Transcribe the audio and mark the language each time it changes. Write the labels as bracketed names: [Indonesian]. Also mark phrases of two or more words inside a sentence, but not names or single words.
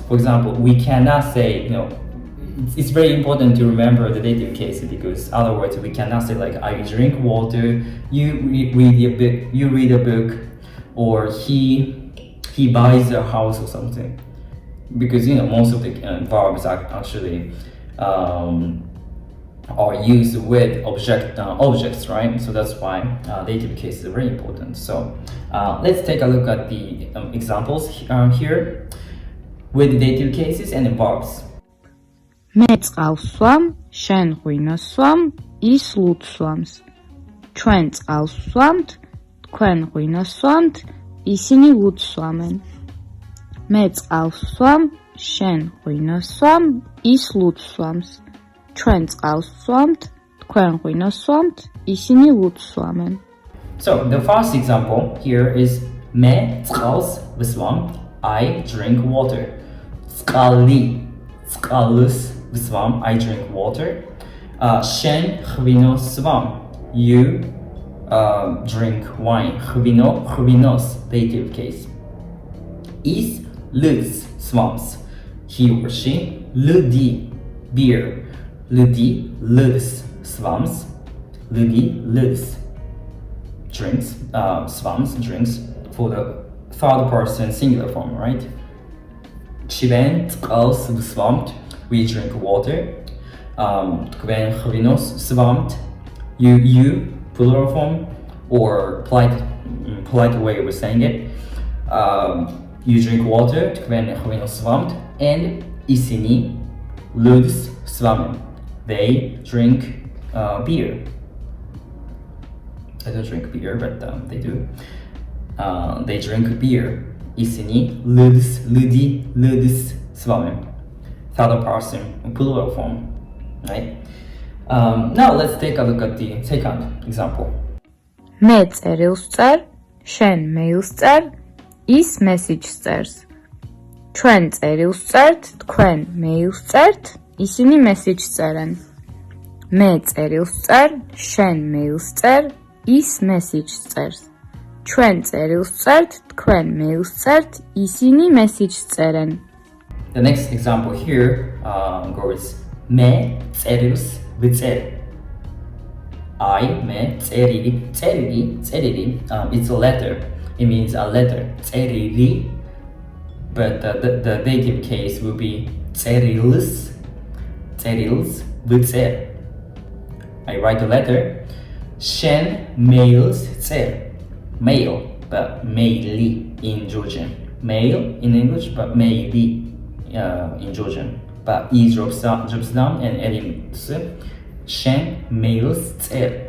[English] For example, we cannot say, it's very important to remember the dative case because otherwise we cannot say like I drink water, you read a book, or he buys a house or something, because most of the verbs are actually are used with objects, right? So that's why dative case is very important. So let's take a look at the examples here with dative cases and verbs. [Georgian] მე წყალს ვსვამ, შენ ღვინოს სვამ, ის ლუდს სვამს. ჩვენ წყალს ვსვამთ, თქვენ ღვინოს სვამთ, ისინი ლუდს სვამენ. მე წყალს ვსვამ, შენ ღვინოს სვამ, ის ლუდს სვამს. ჩვენ წყალს ვსვამთ, თქვენ ღვინოს სვამთ, ისინი ლუდს სვამენ. [English] So the first example here is [Georgian] მე წყალს ვსვამ, [English] I drink water. [Georgian] წყალს ვსვამ, [English] I drink water. [Georgian] შენ ღვინოს სვამ, [English] you drink wine. [Georgian] ღვინოს, [English] dative case. [Georgian] ის ლუდს სვამს, [English] he or she. [Georgian] Ludi, beer. ლუდს სვამს. [English] Ludis drinks, swams, drinks for the third person singular form, right? [Georgian] Ჩვენ წყალს ვსვამთ, [English] we drink water. [Georgian] თქვენ ღვინოს სვამთ, [English] you plural form or polite way of saying it. You drink water, [Georgian] თქვენ ღვინოს სვამთ, and ისინი ლუდს სვამენ. [English] They drink beer. I don't drink beer, but they do. They drink beer. [Georgian] ისინი ლუდს სვამენ. [English] Third person, plural form, right? Now let's take a look at the second example. [Georgian] მე წერილს წერ, შენ მეილს წერ, ის მესიჯს წერს. ჩვენ წერილს წერთ, თქვენ მეილს წერთ, ისინი მესიჯს წერენ. მე წერილს წერ, შენ მეილს წერ, ის მესიჯს წერს. ჩვენ წერილს წერთ, თქვენ მეილს წერთ, ისინი მესიჯს წერენ. [English] The next example here goes [Georgian] მე წერილს ვწერ. მე წერილი, [English] it's a letter. It means a letter. წერილი, but the dative case will be [Georgian] წერილს ვწერ. [English] I write a letter. [Georgian] შენ მეილს წერ. [English] Mail, but maili in Georgian. Mail in English, but maili in Georgian. But E drops down and adding [Georgian] შენ მეილს წერ.